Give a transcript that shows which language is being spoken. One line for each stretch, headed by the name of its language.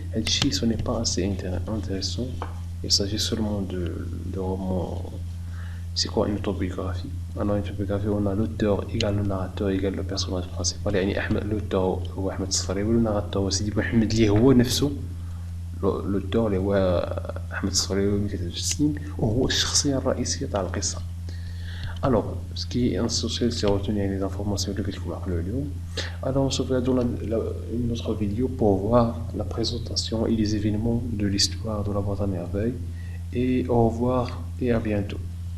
Arabic: هادشي
French: سو ني با اسي intéressant. il s'agit seulement de romans. C'est quoi une autobiographie? Alors une autobiographie on a l'auteur égale le narrateur égale le personnage principal،
Arabic: يعني أحمد l'auteur هو أحمد الصفراوي والناراتور هو سيدي محمد اللي هو نفسه l'auteur اللي هو أحمد الصفراوي ملي كان عنده 6 سنين، وهو الشخصية الرئيسية تاع القصة.
French: alors ce qui est essentiel c'est retenir les informations
Arabic: اللي قلت لكم عقلوا اليوم.
French: alors on se voit dans une autre vidéo pour voir la présentation et les événements de l'histoire de la boîte à merveille. et au revoir et à bientôt.